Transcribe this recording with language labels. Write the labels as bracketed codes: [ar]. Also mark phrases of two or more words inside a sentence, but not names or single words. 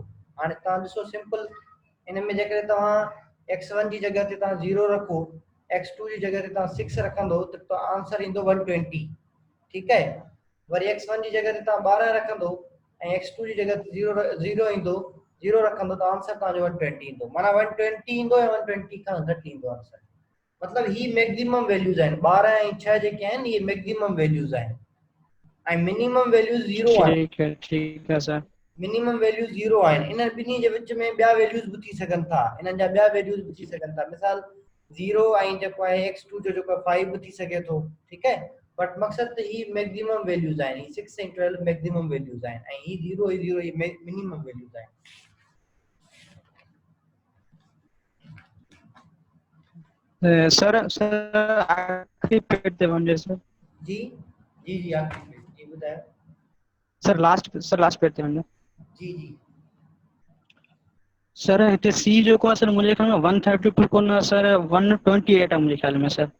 [sd] हाणे तव्हां ॾिसो सिंपल, इन में जेकॾहिं तव्हां x1 जी जॻह ते तव्हां 0 रखो, x2 जी जॻह ते तव्हां 6 रखंदो त आंसर ईंदो 120, ठीकु आहे। वरी x1 जी जॻह ते तव्हां 12 रखंदो ऐं x2 जी जॻह ते 0 ईंदो, 0 रखंदो त आंसर तव्हांजो 120 ईंदो, माना 120 ईंदो या 120 खां घटि ईंदो आंसर। मतलब ही [en] maximum values [sd] आहिनि, 12 ऐं 6 जेके आहिनि ये [en] maximum values [sd] आहिनि ऐं [en] minimum values [sd] 0 आहिनि। [ur] ٹھیک ہے سر, [en] minimum values [sd] 0 आहिनि। इन ॿिन्ही जे विच में ॿिया वैल्यूज बि थी सघनि था, इन्हनि जा ॿिया वैल्यूज बि थी सघनि था, मिसाल 0 ऐं जेको आहे x2 जो जेको 5 बि थी सघे थो, ठीकु है। बट मक़सद त ही [en] maximum values [sd] आहिनि, 6 ऐं 12 [en] maximum values [sd] आहिनि ऐं ही 0 ही [en] minimum values [sd] आहिनि। सर आखिरी पेज ते वञे सर। जी जी जी आखिरी पेज, जी ॿुधायो सर, [en] last page [sd] ते वञे। जी जी सर हिते सी जेको आहे सर मुंहिंजे ख्याल में 132 कोन सर 128 आहे मुंहिंजे ख्याल में सर।